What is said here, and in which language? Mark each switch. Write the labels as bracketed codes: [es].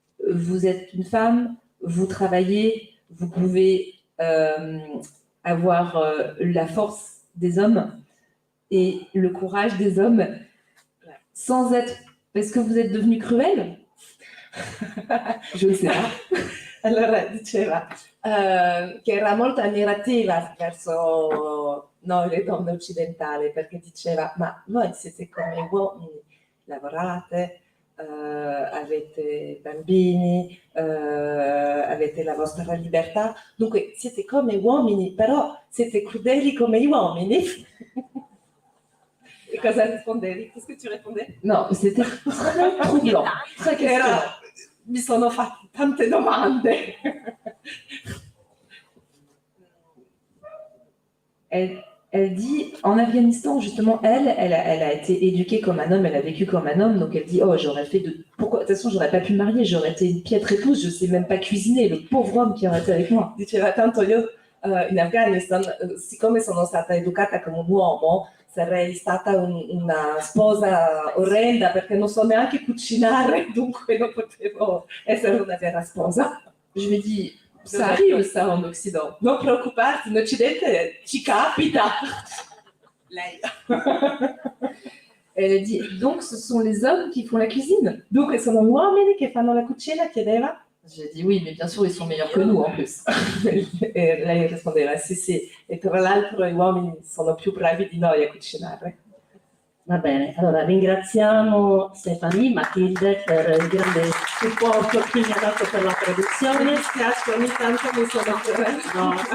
[fr] Vous êtes une femme, vous travaillez, vous pouvez avoir la force des hommes et le courage des hommes sans être... Parce que vous êtes devenu cruel? Je ne sais pas. [it] Allora diceva che era molto ammirativa verso noi le donne occidentali perché diceva ma voi siete come uomini, lavorate, avete bambini, avete la vostra libertà, dunque siete come uomini, però siete crudeli come gli uomini. E cosa rispondevi? [fr] Qu'est-ce que tu répondais? No, c'était très troublant, très questionnant. [it] Mi sono fatte tante domande. [fr] Elle dit, en Afghanistan, justement, elle a été éduquée comme un homme, elle a vécu comme un homme, donc elle dit, oh, j'aurais fait de... Pourquoi? De toute façon, j'aurais pas pu me marier, j'aurais été une piètre épouse, je sais même pas cuisiner, le pauvre homme qui aurait été avec moi. [it] Diceva, tanto io in Afghanistan, siccome sono stata educata come un uomo, sarei stata una sposa orrenda perché non so neanche cucinare, dunque non potevo essere una vera sposa. [fr] Je lui ai dit, ça arrive ça en Occident. [it] Non preoccuparti, in Occidente ci capita. Lei. [fr] Elle a dit, donc ce sont les hommes qui font la cuisine? [it] Dunque sono gli uomini che fanno la cucina, chiedeva? [fr] J'ai dit oui, mais bien sûr, ils sont meilleurs que nous en plus. [it] E lei rispondeva sì, sì, e tra l'altro gli uomini sono più bravi di noi a cucinare. Va bene, allora ringraziamo Stefanie, Matilde per il grande supporto che mi ha dato per la traduzione. Mi dispiace, ogni tanto mi sono